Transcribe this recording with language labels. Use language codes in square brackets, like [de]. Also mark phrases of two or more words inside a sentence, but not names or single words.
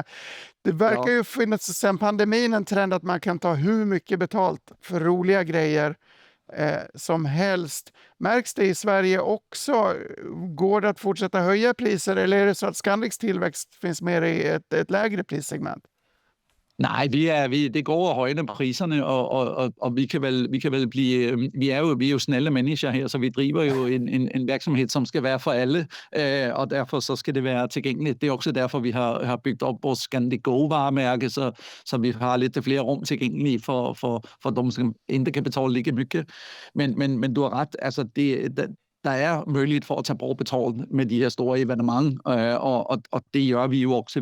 [sv] Det verkar ju finnas sedan pandemin en trend att man kan ta hur mycket betalt för roliga grejer som helst. Märks det i Sverige också? Går det att fortsätta höja priser, eller är det så att Scandics tillväxt finns mer i ett lägre prissegment? [da] Nej, det går at højne priserne, og vi kan vel blive, vi er jo [sv] snälla människor [da] her, så vi driver jo en virksomhed, som skal være for alle, og derfor så skal det være tilgængeligt. Det er også derfor, vi har bygget op vores Scandic Go-varemærke, så vi har lidt flere rum tilgængelige for dem, som ikke kan betale lige mycket. Men du har ret, altså der er mulighed for at tage brugerbetalt med de her store evenement, og det gør vi jo også.